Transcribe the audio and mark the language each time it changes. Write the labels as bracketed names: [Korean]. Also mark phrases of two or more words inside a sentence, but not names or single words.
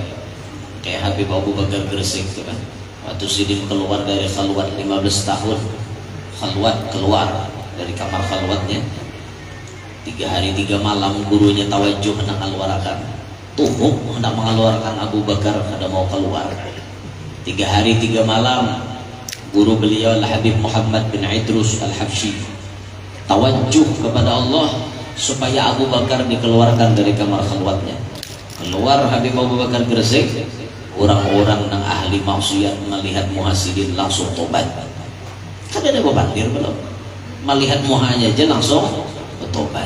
[Indonesian] Kayak Habib Abu Bakar Gresik itu kan. Waktu Sidin keluar dari khalwat 15 tahun, khalwat keluar dari kamar khalwatnya, 3 hari 3 malam gurunya tawajuh hendak mengeluarkan, tuhuk hendak mengeluarkan Abu Bakar ada mau keluar. 3 hari 3 malam guru beliau Habib Muhammad bin Idrus Al-Habsyi tawajuh kepada Allah supaya Abu Bakar dikeluarkan dari kamar khalwatnya. Keluar Habib Abu Bakar Gresik, orang-orang yang ahli maksiat melihat muhasidin langsung tobat. [Banjar] Kan ada bandir belum? [Indonesian] Melihat muhanya aja langsung bertobat.